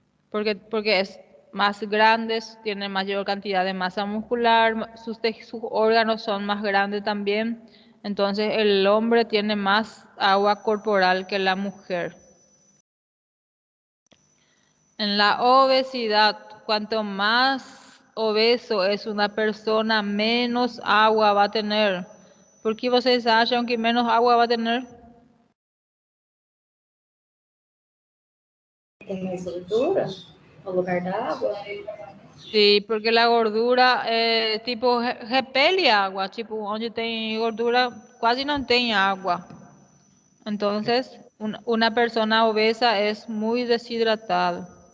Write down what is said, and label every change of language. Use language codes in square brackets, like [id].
[es] Porque es más grandes, tiene mayor cantidad de masa muscular, sus órganos son más grandes también, entonces el hombre tiene más agua corporal que la mujer. En la obesidad, cuanto más obeso es una persona, menos agua va a tener. ¿Por qué vocês acham que menos agua va a tener? [pt] Tem mais gordura no lugar da água? [es] Sí, porque la gordura tipo repele agua, tipo onde tem gordura quase não tem agua. Entonces, una persona obesa es muy deshidratada.